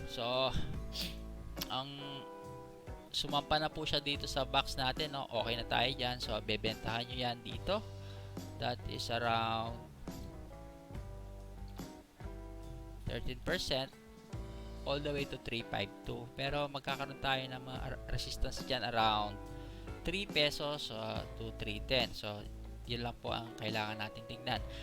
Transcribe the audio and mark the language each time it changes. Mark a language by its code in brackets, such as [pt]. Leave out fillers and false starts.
[tl] So ang sumampa na po siya dito sa box natin, no? Okay na tayo dyan. So bebentahan nyo yan dito. [en] That is around 13% all the way to 352. [tl] Pero magkakaroon tayo ng mga resistance dyan around 3 pesos to 310. So yun lang po ang kailangan natin tingnan.